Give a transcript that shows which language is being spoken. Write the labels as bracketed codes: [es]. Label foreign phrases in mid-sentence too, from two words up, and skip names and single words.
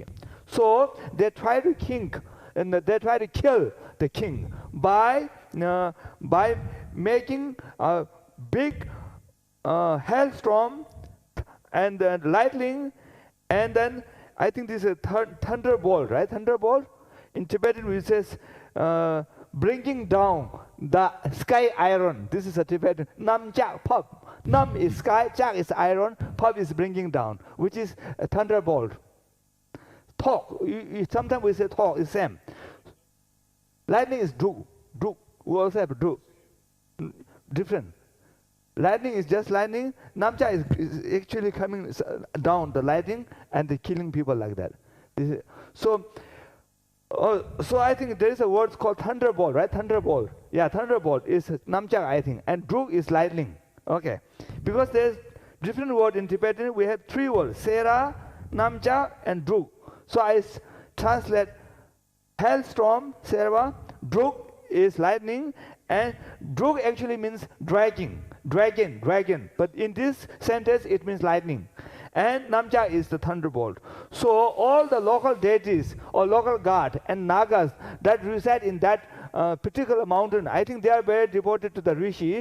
[en] So they try to kill the king by making a big hailstorm and then lightning, and then I think this is a thunderbolt, right? Thunderbolt. In Tibetan we says bringing down the sky iron. This is a Tibetan. [bo] Nam jak pop. [en] Nam is sky, jak is iron, pop is bringing down, which is a thunderbolt. Talk. Sometimes we say talk is same. Lightning is do. We also have do. Different. Lightning is just lightning. Namcha is actually coming down the lightning and killing people like that. So I think there is a word called thunderbolt, right? Thunderbolt. Yeah, thunderbolt is namcha, I think, and drug is lightning. Okay, because there's different word in Tibetan. We have three words: [bo] sera, namcha, [en] and drug. So I translate hailstorm, sera, drug is lightning, and drug actually means dragon. But in this sentence, it means lightning. And Namcha is the thunderbolt. So all the local deities or local god and nagas that reside in that particular mountain, I think they are very devoted to the rishi.